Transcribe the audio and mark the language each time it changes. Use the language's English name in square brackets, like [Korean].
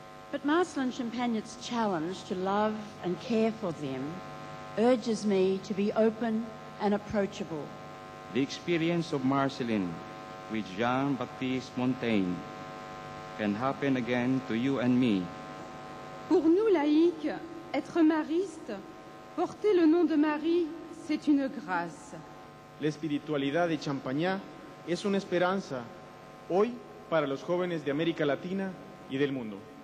[English] But Marcelin Champagnet's challenge to love and care for them urges me to be open and approachable. The experience of Marcelin with Jean-Baptiste Montaigne can happen again to you and me. [French] Pour nous laïcs, être mariste, porter le nom de Marie, c'est une grâce. [Spanish] La espiritualidad de Champagnat es una esperanza hoy para los jóvenes de América Latina y del mundo.